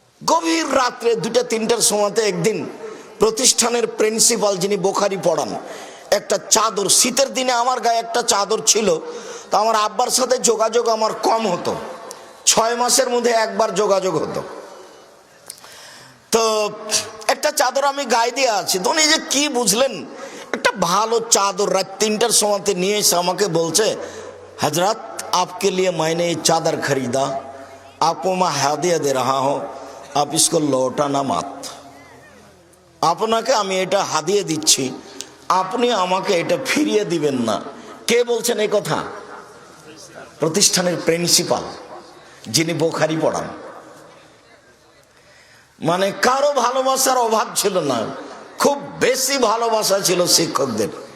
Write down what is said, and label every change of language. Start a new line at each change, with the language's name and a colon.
Bangla: গভীর রাত্রে 2টা-3টার সময়তে একদিন প্রতিষ্ঠানের প্রিন্সিপাল, যিনি বোখারি পড়ান, একটা চাদর, শীতের দিনে আমার গায়ে একটা চাদর ছিল। তো আমার আব্বার সাথে যোগাযোগ আমার কম হতো, 6 মাসের মধ্যে একবার যোগাযোগ হতো। তো একটা চাদর আমি গায়ে দিয়ে আছি। তো উনি যে কি বুঝলেন, একটা ভালো চাদর রাত 3টার সময়তে নিয়ে এসে আমাকে বলছে,
Hindi: हजरत आपके लिए मैंने ये चादर खरीदा, आपको मैं हदिया दे रहा हूँ, आप इसको लौटाना मत।
Bangla: আপনাকে আমি এটা হাদিয়ে দিচ্ছি, আপনি আমাকে এটা ফিরিয়ে দিবেন না। কে বলছেন এই কথা? প্রতিষ্ঠানের প্রিন্সিপাল, যিনি বোখারি পড়ান। মানে কারো ভালোবাসার অভাব ছিল না, খুব বেশি ভালোবাসা ছিল শিক্ষকদের।